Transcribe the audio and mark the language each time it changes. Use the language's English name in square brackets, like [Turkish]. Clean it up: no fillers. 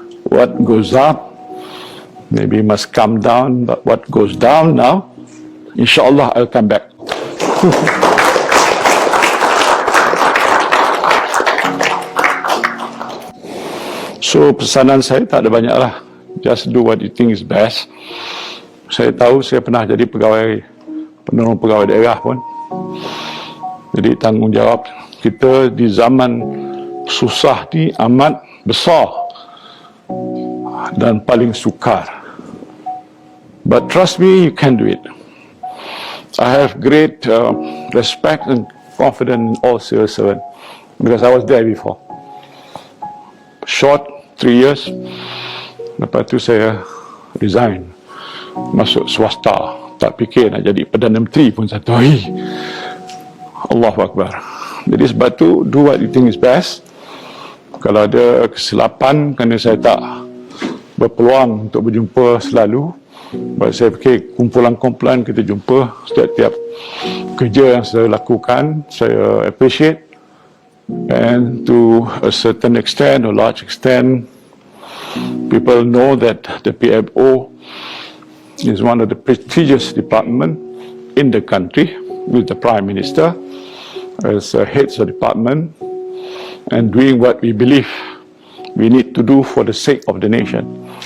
[English] What goes up, maybe must come down, but what goes down now, insyaAllah I'll come back. [Malay] So, pesanan saya tak ada banyak lah. [English] Just do what you think is best. [Malay] Saya tahu, saya pernah jadi penolong pegawai daerah pun. Jadi tanggungjawab kita di zaman susah ni amat besar dan paling sukar. [English] But trust me, you can do it. I have great respect and confidence in all civil servants because I was there before. Short 3 years, [Malay] lepas tu saya resign, masuk swasta. Tak fikir nak jadi Perdana Menteri pun satu hari. Allahu Akbar. Jadi sebab tu, [English] do what you think is best. [Malay] Kalau ada kesilapan kerana saya tak berpeluang untuk berjumpa selalu, saya fikir kumpulan-kumpulan kita jumpa setiap kerja yang saya lakukan, saya appreciate. [English] And to a certain extent, or large extent, people know that the PMO is one of the prestigious department in the country, with the Prime Minister as heads of department, and doing what we believe we need to do for the sake of the nation.